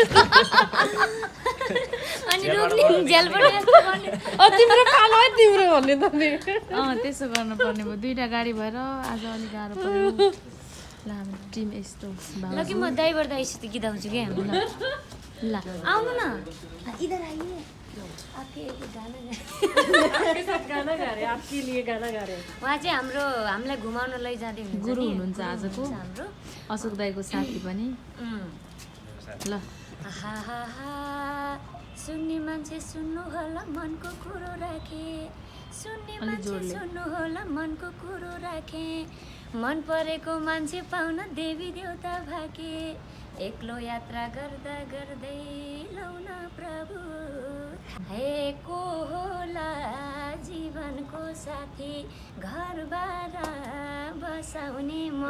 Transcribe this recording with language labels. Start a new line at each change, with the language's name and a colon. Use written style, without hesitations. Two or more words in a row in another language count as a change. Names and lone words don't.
Nepali: अनि रोक्ने झ्याल पनि तिम्रो पालो है तिम्रो भन्ने त नि त्यसो गर्नुपर्ने भयो 2टा गाडी भएर आज अलिक गाह्रो पर्यो ल हाम्रो टिम यस्तो ल कि म ड्राइभर दाइसित गीत आउँछु क्या हामी ल आउनु न
Hindi: इधर आइए आपके गाना गाना गा रहे आपके लिए गाना गा रहे
Nepali: उहाँ चाहिँ हामीलाई घुमाउन लैजाँदै हुनुहुन्छ गुरु हुनुहुन्छ आजको हाम्रो अशोक दाइको साथी पनि ल सुन्ने मान्छे सुन्नु होला मनको कुरो राखे सुन्ने मान्छे सुन्नु होला मनको कुरो राखे मन परेको मान्छे पाउन देवी देवता भाके एक्लो यात्रा गर्दा गर्दै लौन प्रभु को होला जीवनको साथी घरबार बसाउने